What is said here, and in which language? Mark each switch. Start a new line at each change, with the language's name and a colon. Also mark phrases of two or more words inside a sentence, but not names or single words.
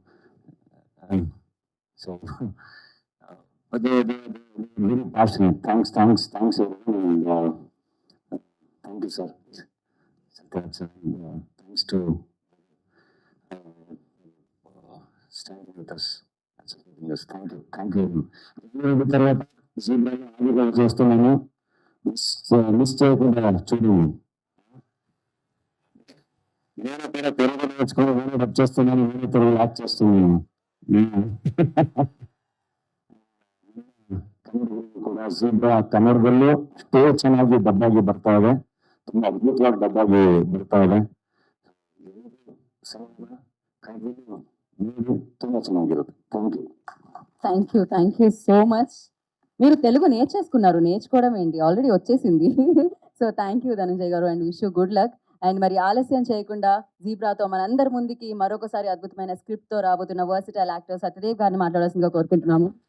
English: So, but they're very passionate. Thanks everyone. And, thank you, sir. Thanks to standing with us. Yes, thank you.
Telugu: జీబ్రాగా చేస్తున్నాను. మిస్ చేయకుండా చూడండి. నేను కూడా తెలుగు నేర్చుకుని వేరే డబ్ చేస్తున్నాను, వేరే తెలుగు యాక్ట్ చేస్తున్నాను.
Kannada: ಕೂಡ ಜೀಬ್ರಾ ಕನ್ನಡದಲ್ಲೂ ಅಷ್ಟೇ ಚೆನ್ನಾಗಿ ಡಬ್ಬಾಗಿ ಬರ್ತಾ ಇದೆ. ತುಂಬಾ ಅದ್ಭುತವಾಗಿ ಡಬ್ಬಾಗಿ ಬರ್ತಾ ಇದೆ. ತುಂಬಾ ಚೆನ್ನಾಗಿರುತ್ತೆ.
English: thank you so much.
Telugu: మీరు తెలుగు నేర్చుకోవడం ఏంటి, ఆల్రెడీ వచ్చేసింది.
English: so thank you
Telugu: ధనంజయ్ గారు,
English: and wish you good luck.
Telugu: అండ్ మరి ఆలస్యం చేయకుండా జీబ్రాతో మనందరి ముందుకి మరొకసారి అద్భుతమైన స్క్రిప్ట్ తో రాబోతున్న
English: versatile actor
Telugu: సత్యదేవ్ గారిని మాట్లాడాల్సిందిగా కోరుకుంటున్నాము.